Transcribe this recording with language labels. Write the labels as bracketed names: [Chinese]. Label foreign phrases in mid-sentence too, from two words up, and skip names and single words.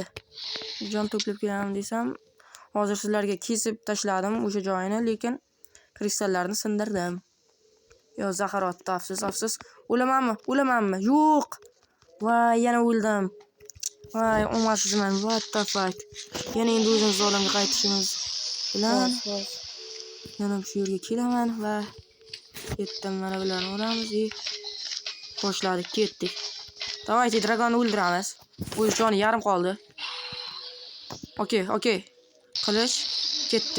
[Uzbek] Jon to'plab kelaman desam, hozir sizlarga kesib tashladim o'sha joyini, lekin kristallarni sindirdim. Yo, zahar otdi, afsus. O'lamanmi? Yo'q. Va yana o'ldim. Voy, omadsizman. [English] What the fuck? [Uzbek] Yana endi o'zimiz olamga qaytishimiz bilan yana shu yerga kelaman va ketdim. Mana bularni uramiz. Boshladik, ketdik. Давайте dragonni o'ldiramiz. O'z joni yarim qoldi. Okey. Qilich ketdi.